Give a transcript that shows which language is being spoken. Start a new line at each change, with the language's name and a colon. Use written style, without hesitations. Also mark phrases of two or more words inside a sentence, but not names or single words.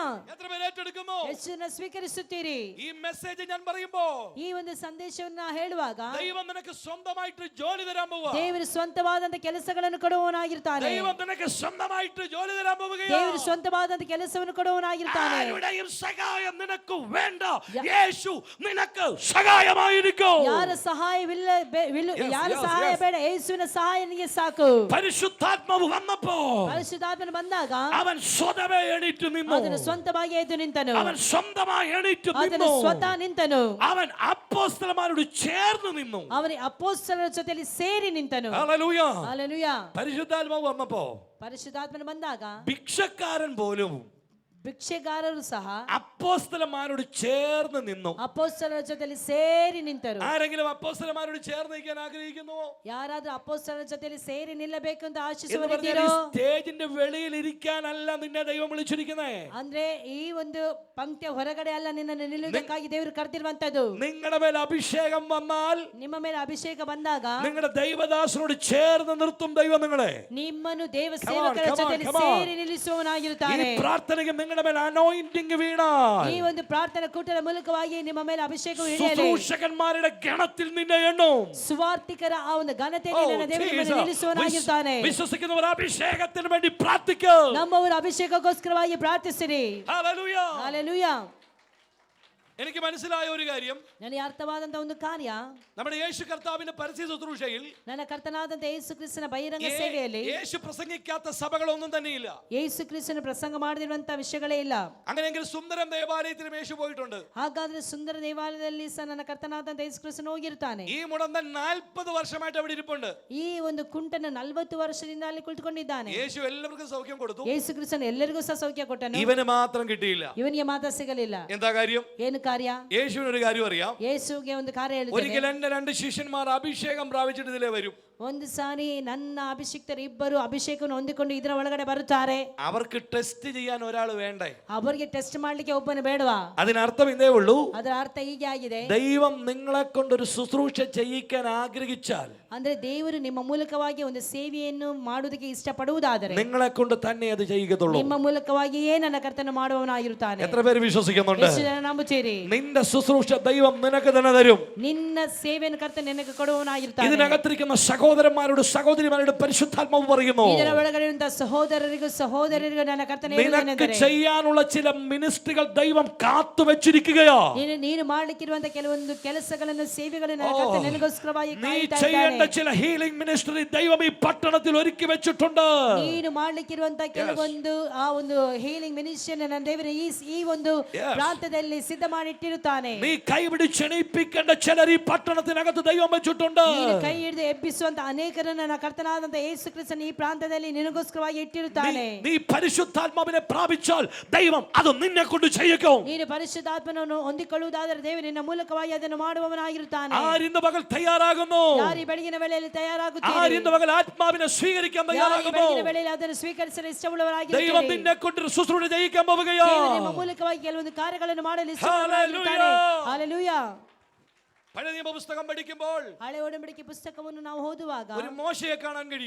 Malayalam: എത്ര പേര് ഏറ്റെടുക്കുന്നു?
Kannada: ಎಷ್ಟು ಜನ ಸ್ವೀಕರಿಸುತ್ತೀರಿ?
Malayalam: ഈ മെസ്സേജ് ഞാൻ പറയുമ്പോ
Kannada: ಈ ಒಂದು ಸಂದೇಶವನ್ನ ಹೇಳುವಾಗ
Malayalam: ദൈവം നിനക്ക് സ്വന്തമായിട്ട് ജോലി തരാൻ പോവാ.
Kannada: ದೇವರು ಸ್ವಂತವಾದಂತ ಕೆಲಸಗಳನ್ನು ಕೊಡುವವನಾಗಿರ್ತಾನೆ.
Malayalam: ദൈവം നിനക്ക് സ്വന്തമായിട്ട് ജോലി തരാൻ പോവുകയാ.
Kannada: ದೇವರು ಸ್ವಂತವಾದಂತ ಕೆಲಸವನ್ನು ಕೊಡುವವನಾಗಿರ್ತಾನೆ.
Malayalam: ആരുടെയും സഹായം നിനക്ക് വേണ്ട, യേശു നിനക്ക് സഹായമായിരിക്കും.
Kannada: ಯಾರ ಸಹಾಯವಿಲ್ಲ, ಯಾರ ಸಹಾಯ ಬೇಡ, ಯೇಸುವಿನ ಸಹಾಯ ನಿನಗೆ ಸಾಕು.
Malayalam: പരിശുദ്ധാത്മാവ് വന്നപ്പോ
Kannada: ಪರಿಶುದ್ಧಾತ್ಮನು ಬಂದಾಗ
Malayalam: അവൻ സ്വതവേ എണീറ്റ് നിന്നു.
Kannada: ಅದನ್ನು ಸ್ವಂತವಾಗಿ ಎದ್ದು ನಿಂತನು.
Malayalam: അവൻ സ്വന്തമായി എണീറ്റ്
Kannada: ಅದನ್ನು
Malayalam: നിന്നു.
Kannada: ಸ್ವತಃ ನಿಂತನು.
Malayalam: അവൻ അപ്പോസ്തലന്മാരോട് ചേർന്ന് നിന്നു.
Kannada: ಅವನ ಅಪೊಸ್ತಲರ ಜೊತೆಯಲ್ಲಿ ಸೇರಿ ನಿಂತನು.
Malayalam: ഹല്ലേലൂയ.
Kannada: ಹಲ್ಲೆಲೂಯಾ.
Malayalam: പരിശുദ്ധാത്മാവ് വന്നപ്പോ
Kannada: ಪರಿಶುದ್ಧಾತ್ಮನು ಬಂದಾಗ
Malayalam: ഭിക്ഷക്കാരൻ പോലും
Kannada: ಭಿಕ್ಷೆಗಾರರು ಸಹ
Malayalam: അപ്പോസ്തലന്മാരോട് ചേർന്ന് നിന്നു.
Kannada: ಅಪೊಸ್ತಲರ ಜೊತೆಯಲ್ಲಿ ಸೇರಿ ನಿಂತರು.
Malayalam: ആരെങ്കിലും അപ്പോസ്തലന്മാരോട് ചേർന്ന് നിൽക്കാൻ ആഗ്രഹിക്കുന്നുവോ?
Kannada: ಯಾರಾದ್ರೂ ಅಪೊಸ್ತಲರ ಜೊತೆಯಲ್ಲಿ ಸೇರಿ ನಿಲ್ಲಬೇಕು ಅಂತ
Malayalam: എന്ന് പറഞ്ഞാൽ
Kannada: ಆಶಿಸುವವರಿದ್ದೀರೋ?
Malayalam: ഈ സ്റ്റേജിന്റെ വെളിയിൽ ഇരിക്കാനല്ല നിന്നെ ദൈവം വിളിച്ചിരിക്കുന്നേ.
Kannada: ಅಂದ್ರೆ ಈ ಒಂದು ಪಂಕ್ತಿಯ ಹೊರಗಡೆ ಅಲ್ಲ ನಿನ್ನನ್ನು ನಿಲ್ಲುವುದಕ್ಕಾಗಿ ದೇವರು ಕರೆದಿರುವಂತದ್ದು.
Malayalam: നിങ്ങളുടെ മേൽ അഭിഷേകം വന്നാൽ,
Kannada: ನಿಮ್ಮ ಮೇಲೆ ಅಭಿಷೇಕ ಬಂದಾಗ
Malayalam: നിങ്ങളുടെ ദൈവദാസനോട് ചേർന്ന് നിർത്തും ദൈവം നിങ്ങളെ.
Kannada: ನಿಮ್ಮನ್ನು ದೇವ ಸೇವಕರ ಜೊತೆಯಲ್ಲಿ ಸೇರಿ ನಿಲ್ಲಿಸುವವನಾಗಿರುತ್ತಾನೆ.
Malayalam: ഈ പ്രാർത്ഥനയ്ക്ക് നിങ്ങളുടെ മേൽ അനോയിന്റിംഗ് വീണാൽ,
Kannada: ಈ ಒಂದು ಪ್ರಾರ್ಥನಾ ಕೂಟದ ಮೂಲಕವಾಗಿ ನಿಮ್ಮ ಮೇಲೆ ಅಭಿಷೇಕವು ಇಳಿಯಲಿ.
Malayalam: ശുശ്രൂഷകന്മാരുടെ ഗണത്തിൽ നിന്നെ എണ്ണും.
Kannada: ಸುವಾರ್ತಿಕರ ಆ ಒಂದು ಘನತೆಯಲ್ಲಿ ನನ್ನ ದೇವರು ನಿಮ್ಮನ್ನು ನಿಲ್ಲಿಸುವವನಾಗಿರುತ್ತಾನೆ.
Malayalam: വിശ്വസിക്കുന്നവർ അഭിഷേകത്തിന് വേണ്ടി പ്രാർത്ഥിക്കും.
Kannada: ನಮ್ಮವರ ಅಭಿಷೇಕಕ್ಕೋಸ್ಕರವಾಗಿ ಪ್ರಾರ್ಥಿಸಿರಿ.
Malayalam: ഹല്ലേലൂയ.
Kannada: ಹಲ್ಲೆಲೂಯಾ.
Malayalam: എനിക്ക് മനസ്സിലായ ഒരു കാര്യം,
Kannada: ನನಗೆ ಅರ್ಥವಾದಂತ ಒಂದು ಕಾರ್ಯ,
Malayalam: നമ്മുടെ യേശു കർത്താവിന്റെ പരസ്യ ശുശ്രൂഷയിൽ
Kannada: ನನ್ನ ಕರ್ತನಾದಂತ ಯೇಸು ಕ್ರಿಸ್ತನ ಬಹಿರಂಗ ಸೇವೆಯಲ್ಲಿ
Malayalam: യേശു പ്രസംഗിക്കാത്ത സഭകളൊന്നും തന്നെയില്ല.
Kannada: ಯೇಸು ಕ್ರಿಸ್ತನ ಪ್ರಸಂಗ ಮಾಡದಿರುವಂತ ವಿಷಯಗಳೇ ಇಲ್ಲ.
Malayalam: അങ്ങനെയെങ്കിൽ സുന്ദരം ദേവാലയത്തിലും യേശു പോയിട്ടുണ്ട്.
Kannada: ಹಾಗಾದ್ರೆ ಸುಂದರ ದೇವಾಲಯದಲ್ಲಿ ಸಹ ನನ್ನ ಕರ್ತನಾದಂತ ಯೇಸು ಕ್ರಿಸ್ತನು ಹೋಗಿರ್ತಾನೆ.
Malayalam: ഈ മുടന്തൻ 40 വർഷമായിട്ട് അവിടെ ഇരിപ്പുണ്ട്.
Kannada: ಈ ಒಂದು ಕುಂಟನ 40 ವರ್ಷದಿಂದ ಅಲ್ಲಿ ಕುಳಿತುಕೊಂಡಿದ್ದಾನೆ.
Malayalam: യേശು എല്ലാവർക്കും സൗഖ്യം കൊടുത്തു.
Kannada: ಯೇಸು ಕ್ರಿಸ್ತನು ಎಲ್ಲರಿಗೂ ಸಹ ಸೌಖ್ಯ ಕೊಟ್ಟನು.
Malayalam: ഇവന് മാത്രം കിട്ടിയില്ല.
Kannada: ಇವನಿಗೆ ಮಾತ್ರ ಸಿಗಲಿಲ್ಲ.
Malayalam: എന്താ കാര്യം?
Kannada: ಏನು ಕಾರ್ಯ?
Malayalam: യേശുവിന് ഒരു കാര്യം അറിയാം.
Kannada: ಯೇಸುಗೆ ಒಂದು ಕಾರ್ಯ ಹೇಳಿದ್ದಾನೆ.
Malayalam: ഒരിക്കൽ എന്റെ 2 ശിഷ്യന്മാർ അഭിഷേകം പ്രാപിച്ചിട്ട് ഇതിലേ വരും.
Kannada: ಒಂದು ಸಾರಿ ನನ್ನ ಅಭಿಷಿಕ್ತರು ಇಬ್ಬರು ಅಭಿಷೇಕವನ್ನು ಹೊಂದಿಕೊಂಡು ಇದರ ಒಳಗಡೆ ಬರುತ್ತಾರೆ.
Malayalam: അവർക്ക് ടെസ്റ്റ് ചെയ്യാൻ ഒരാൾ വേണ്ടേ?
Kannada: ಅವರಿಗೆ ಟೆಸ್ಟ್ ಮಾಡ್ಲಿಕ್ಕೆ ಒಬ್ಬನು ಬೇಡವಾ?
Malayalam: അതിനർത്ഥം ഇതേ ഉള്ളൂ,
Kannada: ಅದರ ಅರ್ಥ ಹೀಗೆ ಆಗಿದೆ.
Malayalam: ദൈവം നിങ്ങളെ കൊണ്ടൊരു ശുശ്രൂഷ ചെയ്യിക്കാൻ ആഗ്രഹിച്ചാൽ,
Kannada: ಅಂದ್ರೆ ದೇವರು ನಿಮ್ಮ ಮೂಲಕವಾಗಿ ಒಂದು ಸೇವೆಯನ್ನು ಮಾಡುವುದಕ್ಕೆ ಇಷ್ಟಪಡುವುದಾದರೆ
Malayalam: നിങ്ങളെ കൊണ്ട് തന്നെ അത് ചെയ്യത്തുള്ളൂ.
Kannada: ನಿಮ್ಮ ಮೂಲಕವಾಗಿಯೇ ನನ್ನ ಕರ್ತನು ಮಾಡುವವನಾಗಿರುತ್ತಾನೆ.
Malayalam: എത്ര പേര് വിശ്വസിക്കുന്നുണ്ട്?
Kannada: ಎಷ್ಟು ಜನ ನಂಬುತ್ತೀರಿ?
Malayalam: നിന്റെ ശുശ്രൂഷ ദൈവം നിനക്ക് തന്നെ തരും.
Kannada: ನಿನ್ನ ಸೇವೆಯನ್ನು ಕರ್ತನು ನಿನಗೆ ಕೊಡುವವನಾಗಿರುತ್ತಾನೆ.
Malayalam: ഇതിനകത്തിരിക്കുന്ന സഹോദരന്മാരോട് സഹോദരിമാരോട് പരിശുദ്ധാത്മാവ് പറയുന്നു,
Kannada: ಇದರ ಒಳಗಡೆ ಇರುವಂತಹ ಸಹೋದರರಿಗೂ ನನ್ನ ಕರ್ತನು
Malayalam: നിനക്ക്
Kannada: ಹೇಳುವುದೇನೆಂದರೆ,
Malayalam: ചെയ്യാനുള്ള ചില മിനിസ്ട്രികൾ ദൈവം കാത്തു വെച്ചിരിക്കുകയാ.
Kannada: ನೀನು ಮಾಡಲಿಕ್ಕಿರುವಂತಹ ಕೆಲವೊಂದು ಕೆಲಸಗಳನ್ನು ಸೇವೆಗಳನ್ನು ನನ್ನ ಕರ್ತನು ನಿನಗೋಸ್ಕರವಾಗಿ
Malayalam: നീ
Kannada: ಕಾಯುತ್ತಾ
Malayalam: ചെയ്യേണ്ട
Kannada: ಇದ್ದಾನೆ.
Malayalam: ചില
English: healing ministry
Malayalam: ദൈവം ഈ പട്ടണത്തിൽ ഒരുക്കി വെച്ചിട്ടുണ്ട്.
Kannada: ನೀನು ಮಾಡಲಿಕ್ಕಿರುವಂತಹ ಕೆಲವೊಂದು ಆ ಒಂದು
English: healing ministry
Kannada: ನನ್ನ ದೇವರು ಈ ಒಂದು ಪ್ರಾಂತದಲ್ಲಿ ಸಿದ್ಧ ಮಾಡಿಟ್ಟಿರುತ್ತಾನೆ.
Malayalam: നീ കൈപിടിച്ചെണീപ്പിക്കേണ്ട ചിലർ ഈ പട്ടണത്തിനകത്ത് ദൈവം വെച്ചിട്ടുണ്ട്.
Kannada: ನೀನು ಕೈ ಹಿಡಿದು ಎಬ್ಬಿಸುವಂತ ಅನೇಕರನ್ನು ನನ್ನ ಕರ್ತನಾದಂತ ಯೇಸು ಕ್ರಿಸ್ತನು ಈ ಪ್ರಾಂತದಲ್ಲಿ ನಿನಗೋಸ್ಕರವಾಗಿ ಇಟ್ಟಿರುತ್ತಾನೆ.
Malayalam: നീ പരിശുദ്ധാത്മാവിനെ പ്രാപിച്ചാൽ ദൈവം അത് നിന്നെ കൊണ്ട് ചെയ്യിക്കും.
Kannada: ನೀನು ಪರಿಶುದ್ಧಾತ್ಮನನ್ನು ಹೊಂದಿಕೊಳ್ಳುವುದಾದರೆ ದೇವರು ನಿನ್ನ ಮೂಲಕವಾಗಿ ಅದನ್ನು ಮಾಡುವವನಾಗಿರುತ್ತಾನೆ.
Malayalam: ആരിന്ന് പകൽ തയ്യാറാകുന്നു?
Kannada: ಯಾರು ಈ ಬೆಳಗಿನ ವೇಳೆಯಲ್ಲಿ ತಯಾರಾಗುತ್ತೀರಿ?
Malayalam: ആരിന്ന് പകൽ ആത്മാവിനെ സ്വീകരിക്കാൻ
Kannada: ಯಾರು ಈ
Malayalam: തയ്യാറാകുന്നു?
Kannada: ಬೆಳಗಿನ ವೇಳೆಯಲ್ಲಿ ಅದನ್ನು ಸ್ವೀಕರಿಸಲು ಇಷ್ಟವುಳ್ಳವರಾಗಿರುತ್ತೀರಿ?
Malayalam: ദൈവം നിന്നെ കൊണ്ട് ശുശ്രൂഷ ചെയ്യിക്കാൻ പോവുകയാ.
Kannada: ದೇವರು ನಿಮ್ಮ ಮೂಲಕವಾಗಿ ಕೆಲವೊಂದು ಕಾರ್ಯಗಳನ್ನು ಮಾಡಲು ಇಷ್ಟವುಳ್ಳವರಾಗಿರುತ್ತಾನೆ. ಹಲ್ಲೆಲೂಯಾ.
Malayalam: പഴയ നിയമ പുസ്തകം പഠിക്കുമ്പോൾ
Kannada: ಹಳೆ ಒಡಂಬಡಿಕೆ ಪುಸ್ತಕವನ್ನು ನಾವು ಓದುವಾಗ
Malayalam: ഒരു മോശയെ കാണാൻ കഴിയും.